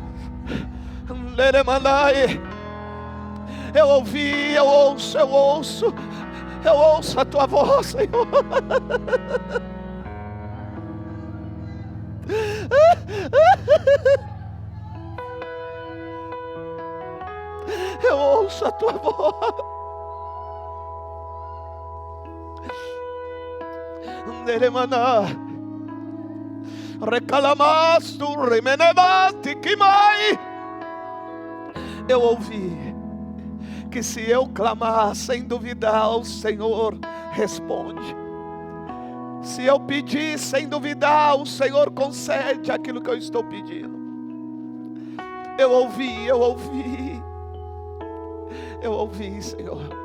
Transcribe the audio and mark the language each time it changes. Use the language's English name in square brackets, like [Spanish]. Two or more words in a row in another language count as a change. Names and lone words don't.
[Portuguese] Eu ouvi, eu ouço a tua voz, Senhor. Eu ouço a tua voz. Recalamastu remenevati kimai. Eu ouvi que se eu clamar sem duvidar, o Senhor responde. Se eu pedir sem duvidar, o Senhor concede aquilo que eu estou pedindo. Eu ouvi, Senhor.